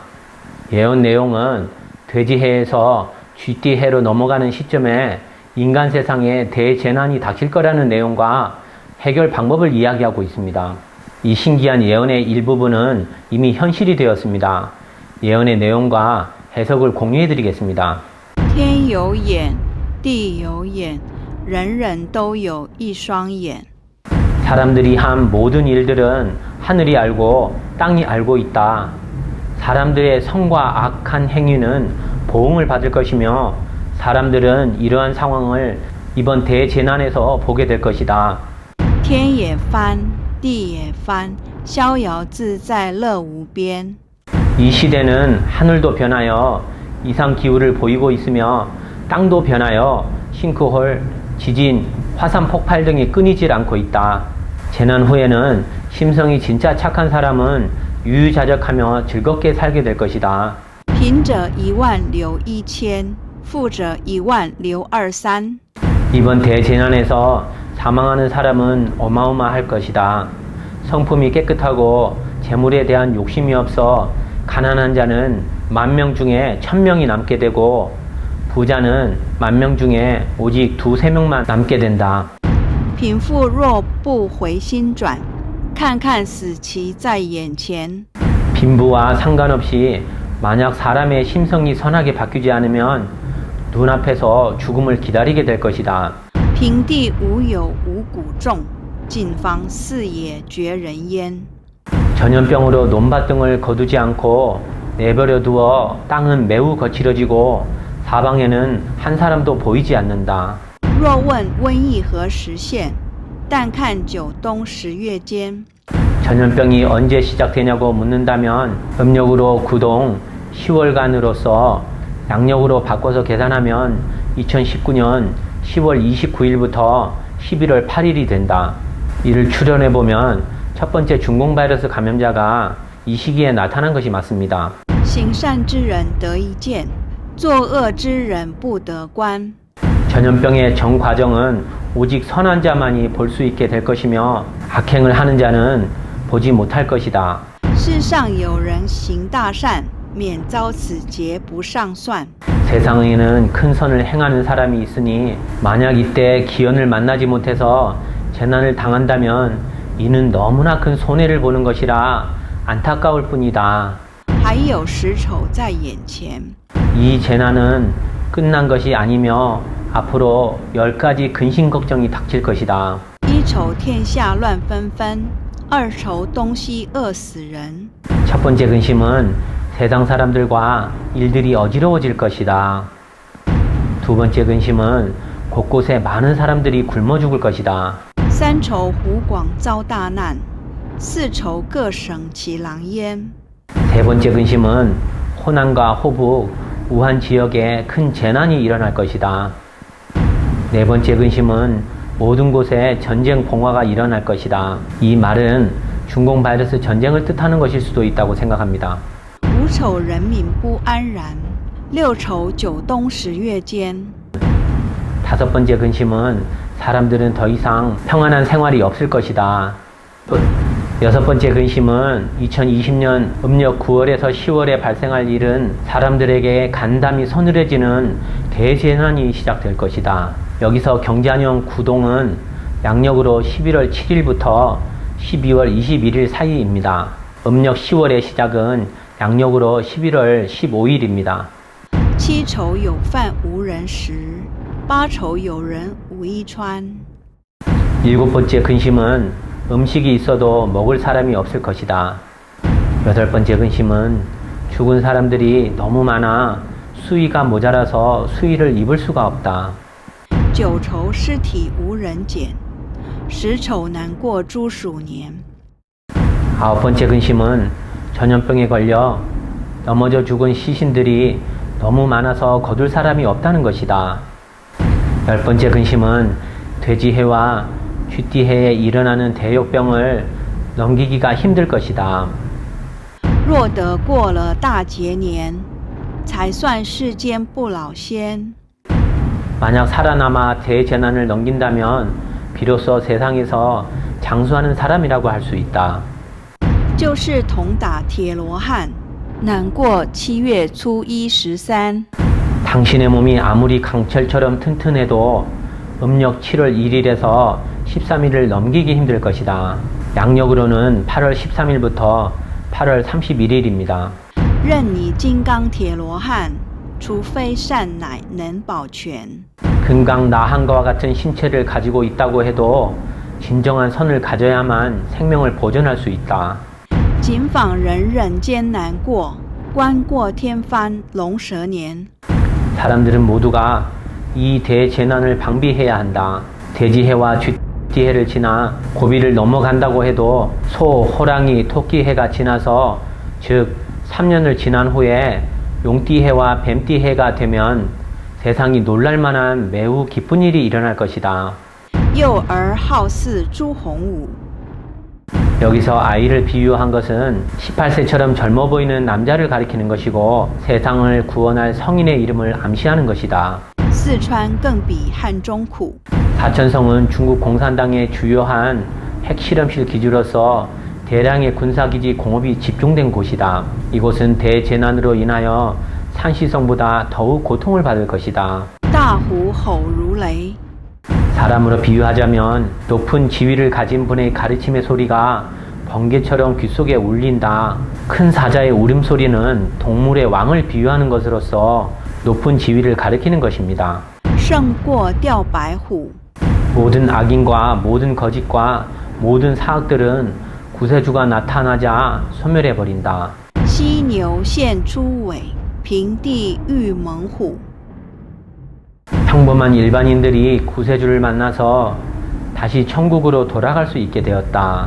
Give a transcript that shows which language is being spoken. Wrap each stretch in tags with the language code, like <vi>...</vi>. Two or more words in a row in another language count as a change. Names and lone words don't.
<ko>예언 내용은 돼지해에서 쥐띠해로 넘어가는 시점에 인간 세상에 대재난이 닥칠 거라는 내용과 해결 방법을 이야기하고 있습니다. 이 신기한 예언의 일부분은 이미 현실이 되었습니다. 예언의 내용과 해석을 공유해 드리겠습니다.</ko> <zh>天有眼,地有眼,人人都有一双眼.</zh> <ko>사람들이 한 모든 일들은 하늘이 알고 땅이 알고 있다. 사람들의 선과 악한 행위는 보응을 받을 것이며 사람들은 이러한 상황을 이번 대재난에서 보게 될 것이다.</ko> <zh>天也翻,地也翻,逍遥自在乐无边.</zh> <ko>이 시대는 하늘도 변하여 이상기후를 보이고 있으며 땅도 변하여 싱크홀, 지진, 화산 폭발 등이 끊이질 않고 있다. 재난 후에는 심성이 진짜 착한 사람은 유유자적하며 즐겁게 살게 될 것이다.</ko> <zh>贫者一万留一千,富者一万留二三.</zh> <ko>이번 대재난에서 사망하는 사람은 어마어마할 것이다. 성품이 깨끗하고 재물에 대한 욕심이 없어 가난한 자는 10,000명 중에 1,000명이 남게 되고 부자는 10,000명 중에 오직 2-3명만 남게 된다.</ko> <zh>贫富若不回心转,看看死期在眼前.</zh> <ko>빈부와 상관없이 만약 사람의 심성이 선하게 바뀌지 않으면 눈앞에서 죽음을 기다리게 될 것이다.</ko> <zh>平地无有五谷种,近方四野绝人烟.</zh> <ko>전염병으로 논밭 등을 거두지 않고 내버려 두어 땅은 매우 거칠어지고 사방에는 한 사람도 보이지 않는다.</ko> <zh>若问瘟疫何时现,但看九冬十月间.</zh> <ko>전염병이 언제 시작되냐고 묻는다면 음력으로 구동 10월간으로서 양력으로 바꿔서 계산하면 2019년 10월 29일부터 11월 8일이 된다. 이를 추론해보면 첫 번째 중공 바이러스 감염자가 이 시기에 나타난 것이 맞습니다.</ko> <zh>行善之人得一见,作恶之人不得观.</zh> <ko>전염병의 전 과정은 오직 선한 자만이 볼 수 있게 될 것이며 악행을 하는 자는 보지 못할 것이다.</ko> <zh>世上有人行大善,免遭此劫不上算.</zh> <ko>세상에는 큰 선을 행하는 사람이 있으니 만약 이때 기연을 만나지 못해서 재난을 당한다면 이는 너무나 큰 손해를 보는 것이라 안타까울 뿐이다.</ko> <zh>还有时丑在眼前.</zh> <ko>이 재난은 끝난 것이 아니며 앞으로 10가지 근심 걱정이 닥칠 것이다.</ko> <zh>一丑天下乱纷纷,二丑东西饿死人.</zh> <ko>첫 번째 근심은 세상 사람들과 일들이 어지러워질 것이다. 두 번째 근심은 곳곳에 많은 사람들이 굶어 죽을 것이다.</ko> <zh>三丑湖广遭大难,四丑各省其狼烟.</zh> <ko>세 번째 근심은 호남과 호북, 우한 지역에 큰 재난이 일어날 것이다. 네 번째 근심은 모든 곳에 전쟁 봉화가 일어날 것이다. 이 말은 중공 바이러스 전쟁을 뜻하는 것일 수도 있다고 생각합니다.</ko> <zh>五丑人民不安然,六丑九冬十月间.</zh> <ko>다섯 번째 근심은 사람들은 더 이상 평안한 생활이 없을 것이다. 여섯 번째 근심은 2020년 음력 9월에서 10월에 발생할 일은 사람들에게 간담이 서늘해지는 대재난이 시작될 것이다. 여기서 경자년 구동은 양력으로 11월 7일부터 12월 21일 사이입니다. 음력 10월의 시작은 양력으로 11월 15일입니다.</ko> <zh>七丑有饭无人食，八丑有人无衣穿。</zh> <ko>일곱 번째 근심은 음식이 있어도 먹을 사람이 없을 것이다. 여덟 번째 근심은 죽은 사람들이 너무 많아 수의가 모자라서 수의를 입을 수가 없다.</ko> <zh>九丑尸体无人捡，十丑难过猪鼠年。</zh> <ko>아홉 번째 근심은 전염병에 걸려 넘어져 죽은 시신들이 너무 많아서 거둘 사람이 없다는 것이다. 열 번째 근심은 돼지해와 쥐띠해에 일어나는 대역병을 넘기기가 힘들 것이다.</ko> <zh>若得过了大劫年，才算世间不老仙。</zh> <ko>만약 살아남아 대재난을 넘긴다면 비로소 세상에서 장수하는 사람이라고 할 수 있다.</ko> <zh>就是铜打铁罗汉，难过7月初1、13。</zh> <ko>당신의 몸이 아무리 강철처럼 튼튼해도 음력 7월 1일에서 13일을 넘기기 힘들 것이다. 양력으로는 8월 13일부터 8월 31일입니다.</ko> <zh>任你金刚铁罗汉，除非善乃能保全。</zh> <ko>금강 나한과 같은 신체를 가지고 있다고 해도 진정한 선을 가져야만 생명을 보존할 수 있다.</ko> <zh>谨访人人艰难过，观过天翻龙蛇年。</zh> <ko>사람들은 모두가 이 대재난을 방비해야 한다. 돼지해와 쥐띠해를 지나 고비를 넘어간다고 해도 소, 호랑이, 토끼해가 지나서 즉 3년을 지난 후에 용띠해와 뱀띠해가 되면 세상이 놀랄만한 매우 기쁜 일이 일어날 것이다.</ko> <zh>幼儿好似朱红武，</zh> <ko>여기서 아이를 비유한 것은 18세처럼 젊어 보이는 남자를 가리키는 것이고 세상을 구원할 성인의 이름을 암시하는 것이다.</ko> <zh>四川更比汉中苦。</zh> <ko>사천성은 중국 공산당의 주요한 핵실험실 기지로서 대량의 군사기지 공업이 집중된 곳이다. 이곳은 대재난으로 인하여 산시성보다 더욱 고통을 받을 것이다.</ko> <zh>大虎吼如雷，</zh> <ko>사람으로 비유하자면 높은 지위를 가진 분의 가르침의 소리가 번개처럼 귓속에 울린다. 큰 사자의 울음소리는 동물의 왕을 비유하는 것으로서 높은 지위를 가리키는 것입니다.</ko> <zh>胜过吊白虎。</zh> <ko>모든 악인과 모든 거짓과 모든 사악들은 구세주가 나타나자 소멸해버린다.</ko> <zh>犀牛现出尾，平地遇猛虎。</zh> <ko>평범한 일반인들이 구세주를 만나서 다시 천국으로 돌아갈 수 있게 되었다.</ko>